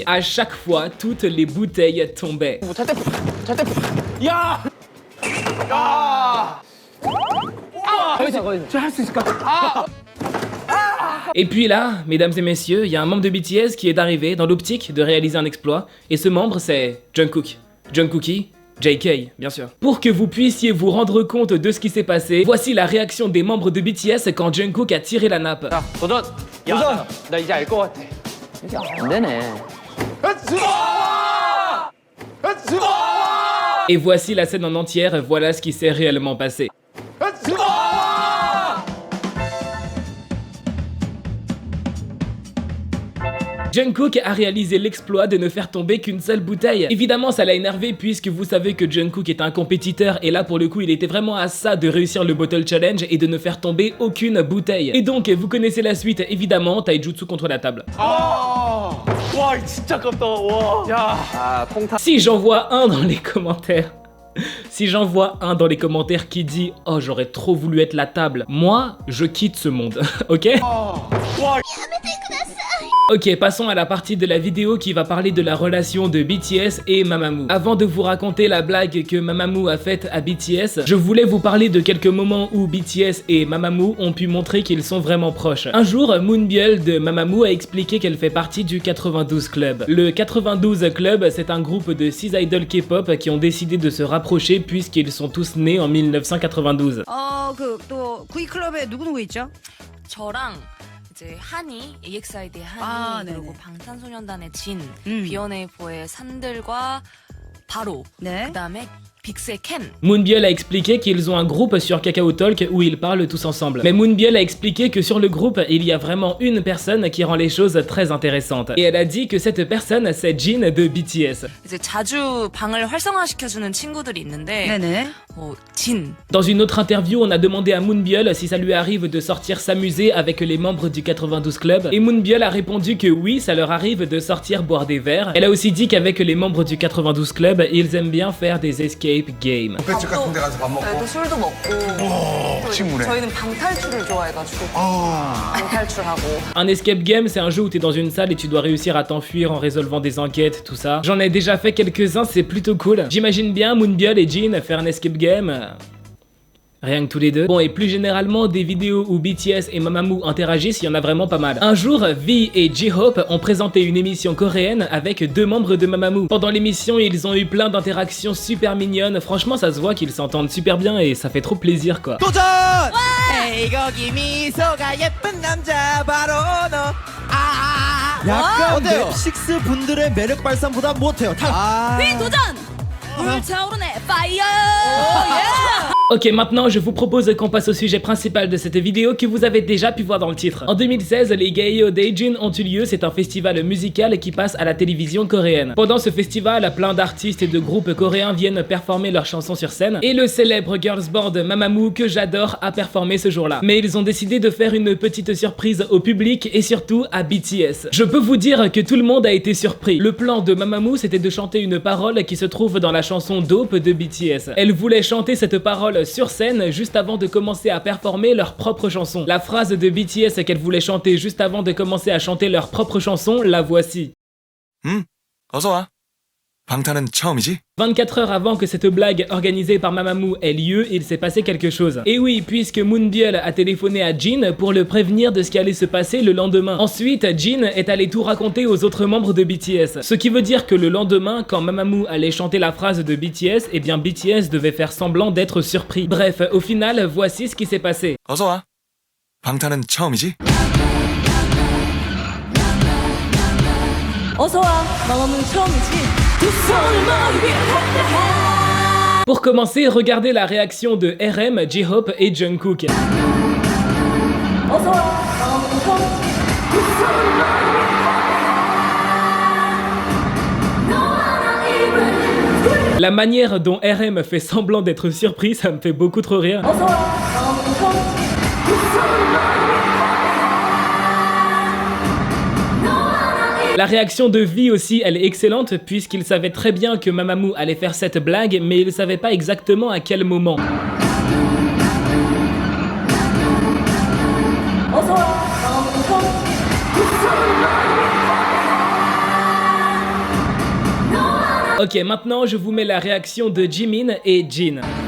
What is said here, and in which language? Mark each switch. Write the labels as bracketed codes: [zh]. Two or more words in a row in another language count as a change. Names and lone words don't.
[fr] À chaque fois, toutes les bouteilles tombaient. Et puis là, mesdames et messieurs, il y a un membre de BTS qui est arrivé dans l'optique de réaliser un exploit, et ce membre c'est Jungkook. Jungkookie, JK, bien sûr. Pour que vous puissiez vous rendre compte de ce qui s'est passé, voici la réaction des membres de BTS quand Jungkook a tiré la nappe. [ko] 나 이제 알 것 같아. 이게 안 되네. [fr] Et voici la scène en entière, voilà ce qui s'est réellement passé. Jungkook a réalisé l'exploit de ne faire tomber qu'une seule bouteille. Évidemment, ça l'a énervé puisque vous savez que Jungkook est un compétiteur et là pour le coup, il était vraiment à ça de réussir le Bottle Challenge et de ne faire tomber aucune bouteille. Et donc, vous connaissez la suite, évidemment, taijutsu contre la table. [ko] 와, 진짜 아깝다. 와. 야. 아, 콩타. [fr] Si j'en vois un dans les commentaires, si j'en vois un dans les commentaires qui dit « Oh, j'aurais trop voulu être la table », moi, je quitte ce monde, ok? Ok, passons à la partie de la vidéo qui va parler de la relation de BTS et Mamamoo. Avant de vous raconter la blague que Mamamoo a faite à BTS, je voulais vous parler de quelques moments où BTS et Mamamoo ont pu montrer qu'ils sont vraiment proches. Un jour, Moonbyul de Mamamoo a expliqué qu'elle fait partie du 92 Club. Le 92 Club, c'est un groupe de 6 idoles K-pop qui ont décidé de se rapprocher puisqu'ils sont tous nés en 1992. [ko] 또 V클럽에 누구 있죠? 저랑 이제 한이, EXID의 한이, 그리고 방탄소년단의 진, B1A4의 산들과 바로, 그다음에 빅스의 켄. [fr] Moonbyul a expliqué qu'ils ont un groupe sur Kakao Talk où ils parlent tous ensemble. Mais Moonbyul a expliqué que sur le groupe, il y a vraiment une personne qui rend les choses très intéressantes. Et elle a dit que cette personne, c'est Jin de BTS. [ko] 이제 자주 방을 활성화시켜주는 친구들이 있는데, 진. [fr] Dans une autre interview, on a demandé à Moonbyul si ça lui arrive de sortir s'amuser avec les membres du 92 Club. Et Moonbyul a répondu que oui, ça leur arrive de sortir boire des verres. Elle a aussi dit qu'avec les membres du 92 Club, ils aiment bien faire des [en] escape games. [ko] 뱃집 같은 데 가서 밥 먹고. 또 술도 먹고. 또 친구네. 저희는 방탈출을 좋아해가지고 방탈출하고. [fr] Un [en] escape game, [fr] c'est un jeu où t'es dans une salle et tu dois réussir à t'enfuir en résolvant des enquêtes, tout ça. J'en ai déjà fait quelques-uns, c'est plutôt cool. J'imagine bien Moonbyul et Jin faire un [en] escape game. [fr] Rien que tous les deux. Bon, et plus généralement, des vidéos où BTS et Mamamoo interagissent, il y en a vraiment pas mal. Un jour, V et J-Hope ont présenté une émission coréenne avec 2 membres de Mamamoo. Pendant l'émission, ils ont eu plein d'interactions super mignonnes. Franchement, ça se voit qu'ils s'entendent super bien et ça fait trop plaisir, quoi. [ko] 도전! 에이 거기 미소가 예쁜 남자 바로 너. 약간 랩식스 분들의 매력 발산보다 못해요. 도전! 불타오르네 파이어! [fr] Ok, maintenant je vous propose qu'on passe au sujet principal de cette vidéo que vous avez déjà pu voir dans le titre. En 2016, les Gayo Daejin ont eu lieu, c'est un festival musical qui passe à la télévision coréenne. Pendant ce festival, plein d'artistes et de groupes coréens viennent performer leurs chansons sur scène, et le célèbre [en] girls band [fr] Mamamoo, que j'adore, a performé ce jour-là. Mais ils ont décidé de faire une petite surprise au public et surtout à BTS. Je peux vous dire que tout le monde a été surpris. Le plan de Mamamoo, c'était de chanter une parole qui se trouve dans la chanson Dope de BTS. Elle voulait chanter cette parole sur scène juste avant de commencer à performer leur propre chanson. La phrase de BTS qu'elle voulait chanter juste avant de commencer à chanter leur propre chanson, la voici. [ko] 어서 와. 방탄은 처음이지? [fr] 24 heures avant que cette blague organisée par Mamamoo ait lieu, il s'est passé quelque chose. Et oui, puisque Moonbyul a téléphoné à Jin pour le prévenir de ce qui allait se passer le lendemain. Ensuite, Jin est allé tout raconter aux autres membres de BTS. Ce qui veut dire que le lendemain, quand Mamamoo allait chanter la phrase de BTS, eh bien BTS devait faire semblant d'être surpris. Bref, au final, voici ce qui s'est passé. [ko] 어서 와. 방탄은 처음이지? 어서와, 마마무 처음이지. 두 손을 머리 위에 [fr] Pour commencer, regardez la réaction de RM, J-Hope et Jungkook. [ko] 어서와, 마마무 처음이지. 두 손을 머리 위에 [fr] La manière dont RM fait semblant d'être surpris, ça me fait beaucoup trop rire. [ko] 어서와, 마마무 처음이지. 두 손을 [fr] La réaction de V aussi, elle est excellente puisqu'il savait très bien que Mamamoo allait faire cette blague, mais il ne savait pas exactement à quel moment. Ok, maintenant je vous mets la réaction de Jimin et Jin.